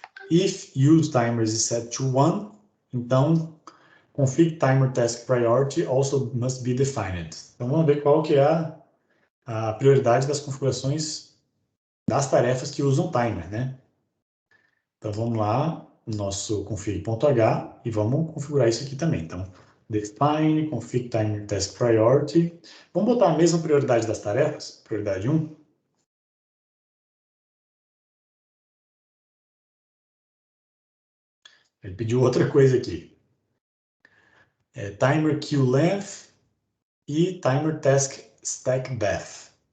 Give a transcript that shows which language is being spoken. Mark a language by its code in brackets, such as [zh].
[en] If use timers is set to 1, então config timer task priority also must be defined. [pt] Então vamos ver qual que é a prioridade das configurações das tarefas que usam timer, né? Então vamos lá, nosso config.h, e vamos configurar isso aqui também. Então, define config timer task priority. Vamos botar a mesma prioridade das tarefas, prioridade 1. Ele pediu outra coisa aqui. Timer queue length e timer task stack depth.